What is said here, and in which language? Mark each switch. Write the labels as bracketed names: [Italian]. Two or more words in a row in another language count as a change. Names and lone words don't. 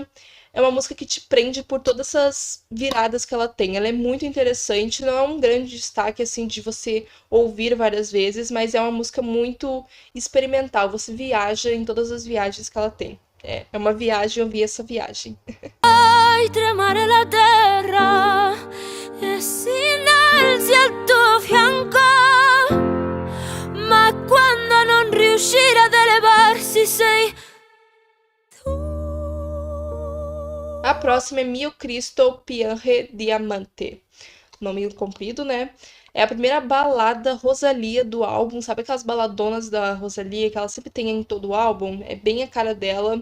[Portuguese] É uma música que te prende por todas essas viradas que ela tem. Ela é muito interessante, não é um grande destaque assim de você ouvir várias vezes, mas é uma música muito experimental. Você viaja em todas as viagens que ela tem. É uma viagem, eu vi essa viagem. [Italian] Ai, tremare la terra e si innalzi al tuo fianco, ma quando non riuscire ad elevarsi sei [Portuguese] A próxima é Mio Cristo Piange Diamante. Nome comprido, né? É a primeira balada Rosalía do álbum. Sabe aquelas baladonas da Rosalía que ela sempre tem em todo o álbum? É bem a cara dela.